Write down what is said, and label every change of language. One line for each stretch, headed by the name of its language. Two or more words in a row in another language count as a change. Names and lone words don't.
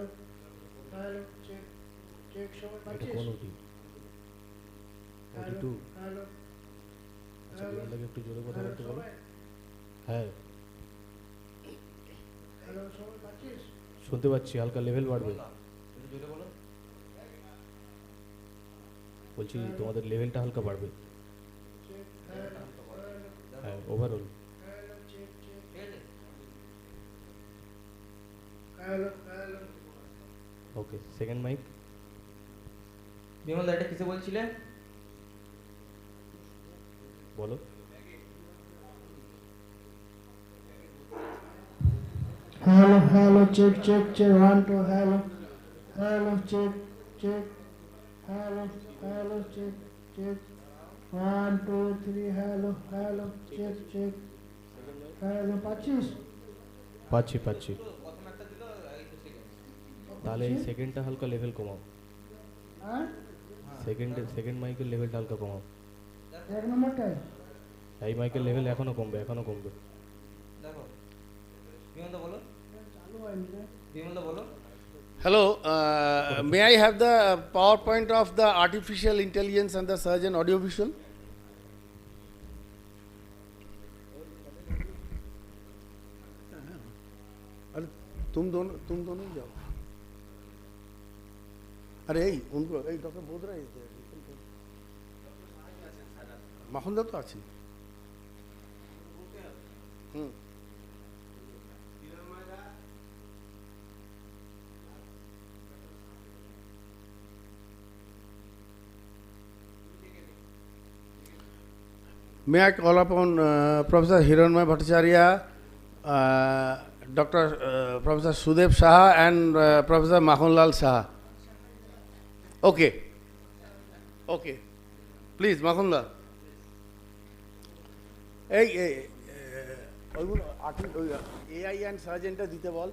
English: Hello, check, check,
Bangla: সবাই এটা পাচ্ছিস? কোন ওটি? ওটি
English: Hello,
Bangla: টু?
English: hello,
Bangla: আচ্ছা
English: hello,
Bangla: বিমল দাকে একটু জোরে কথা
English: hello,
Bangla: বলতে বলো। সবাই? হ্যাঁ Hello, সবাই পাচ্ছিস? শুনতে পাচ্ছি, হালকা লেভেল বাড়বে। বলছি তোমাদের লেভেলটা হালকা বাড়বে।
English: Check, hello, hello,
Bangla: হ্যাঁ ওভারঅল।
English: hello, check, check. Hello, hello. okay second mic.
Bangla: বিমল দা এটা কিসে বলছিলে? বলো।
English: Hello, hello, check, check, check, 1, 2, hello. Hello, check, check. Hello, hello, check, check. 1, 2, 3, hello, hello, check, check. Hello,
Bangla: পাচ্ছিস? পাচ্ছি পাচ্ছি। প্রথম একটা দিল এই তো সেকেন্ড। তাহলে এই সেকেন্ডটা হালকা লেভেল কমাও। হ্যাঁ? সেকেন্ড মাইকের লেভেলটা হালকা কমাও। এক নম্বরটাই? এই মাইকের লেভেল এখনো কমবে, এখনো কমবে। দেখো বিমল দা বলো। চালু হয়নি রে। বিমল দা বলো।
English: Hello, may I have the PowerPoint of the artificial intelligence and the surgeon audiovisual?
Hindi: अरे तुम दोनों ही जाओ।
Bangla: अरे এই उनको এই ডক্টর বোধরা মাখনদা তো আছেন।
English: হুম May I call upon Professor Hiranmay Bhattacharya, Dr. Professor Sudev Saha and Professor Makhonlal Saha. Okay. Okay. Please, Makhonlal.
Bangla: এই ওইগুলো
English: AI and surgeon
Bangla: দিতে বল।